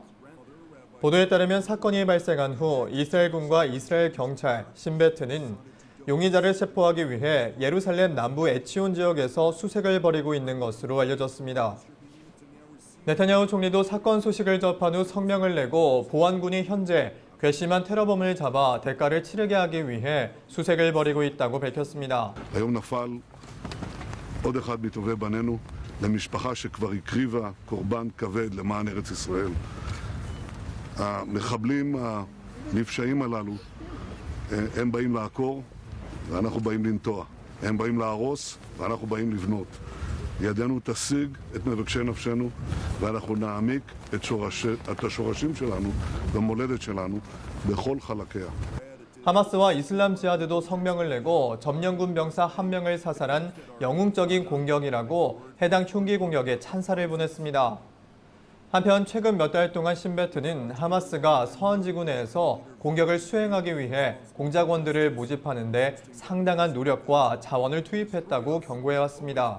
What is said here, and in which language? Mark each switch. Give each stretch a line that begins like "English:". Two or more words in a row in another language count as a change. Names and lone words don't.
Korean: 보도에 따르면 사건이 발생한 후 이스라엘군과 이스라엘 경찰, 신베트는 용의자를 체포하기 위해 예루살렘 남부 에치온 지역에서 수색을 벌이고 있는 것으로 알려졌습니다. 네타냐후 총리도 사건 소식을 접한 후 성명을 내고 보안군이 현재 괘씸한 테러범을 잡아 대가를 치르게 하기 위해 수색을 벌이고 있다고 밝혔습니다.
Hebrew: היום נפל עוד אחד מטובי בנינו למשפחה שכבר הקריבה קורבן כבד למען ארץ ישראל. המחבלים הנפשעים הללו הם באים לעקור ואנחנו באים לנטוע. הם באים להרוס ואנחנו באים לבנות. ידנו תשיג את מבקשי נפשנו ואנחנו נעמיק את השורשים שלנו במולדת שלנו בכל חלקיה.
Korean: 하마스와 이슬람 지하드도 성명을 내고 점령군 병사 1명을 사살한 영웅적인 공격이라고 해당 흉기 공격에 찬사를 보냈습니다. 한편 최근 몇 달 동안 신베트는 하마스가 서안지구 내에서 공격을 수행하기 위해 공작원들을 모집하는 데 상당한 노력과 자원을 투입했다고 경고해왔습니다.